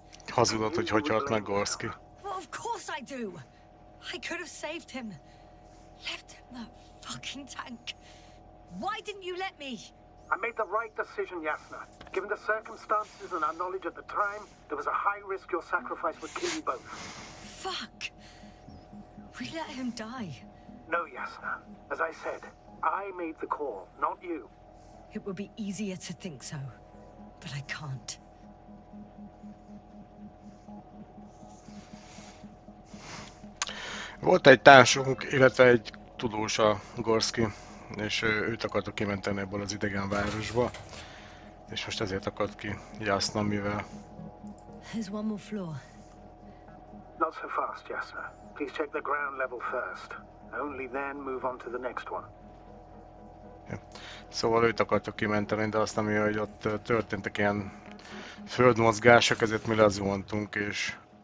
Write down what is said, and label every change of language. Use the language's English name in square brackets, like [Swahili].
[Hungarian] Hazudott, hogy halt meg Gorski. [English] Well, of course I do. I could have saved him. Left him the fucking tank. Why didn't you let me? I made the right decision, Yasna. Given the circumstances and our knowledge at the time, there was a high risk your sacrifice would kill you both. Fuck. We let him die. No, Yasna. As I said, I made the call, not you. It would be easier to think so, but I can't. [Hungarian] Volt egy társunk, illetve egy tudós, a Gorski, és őt akartuk kimenteni ebből az idegen városba, és most ezért akart ki Yasna, mivel... [English] There's one more floor. Not so fast, Yasna. Please check the ground level first. Only then move on to the next one. [Hungarian] Ja. Szóval őt akartuk kimenteni, de azt nem, hogy ott történtek ilyen földmozgások, ezért mi lezuhantunk, és...